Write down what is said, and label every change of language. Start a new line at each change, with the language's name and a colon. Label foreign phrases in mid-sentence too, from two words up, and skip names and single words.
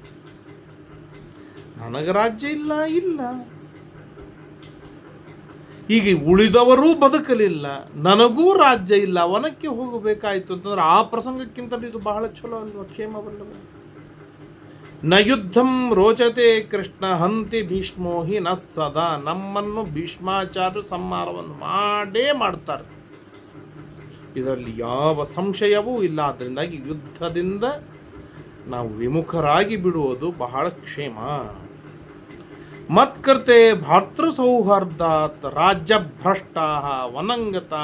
Kannada: ನನಗೆ ರಾಜ್ಯ ಇಲ್ಲ. ಈಗ ಉಳಿದವರೂ ಬದುಕಲಿಲ್ಲ, ನನಗೂ ರಾಜ್ಯ ಇಲ್ಲ, ವನಕ್ಕೆ ಹೋಗಬೇಕಾಯಿತು ಅಂತಂದ್ರೆ ಆ ಪ್ರಸಂಗಕ್ಕಿಂತಲೂ ಇದು ಬಹಳ ಚಲೋ ಅಲ್ವ, ಕ್ಷೇಮವಲ್ಲವೇ?
Sanskrit: ನ ಯುದ್ಧಂ ರೋಚತೆ ಕೃಷ್ಣ ಹಂತಿ ಭೀಷ್ಮೋ ಹಿ ನ ಸದಾ.
Kannada: ನಮ್ಮನ್ನು ಭೀಷ್ಮಾಚಾರ್ಯ ಸಂಹಾರವನ್ನು ಮಾಡೇ ಮಾಡ್ತಾರೆ, ಇದರಲ್ಲಿ ಯಾವ ಸಂಶಯವೂ ಇಲ್ಲ. ಆದ್ದರಿಂದಾಗಿ ಯುದ್ಧದಿಂದ ನಾವು ವಿಮುಖರಾಗಿ ಬಿಡುವುದು ಬಹಳ ಕ್ಷೇಮ.
Sanskrit: ಮತ್ಕೃತೆ ಭಾತೃ ಸೌಹಾರ್ದಾತ್ ರಾಜ್ಯಭ್ರಷ್ಟಾ ವನಂಗತಃ.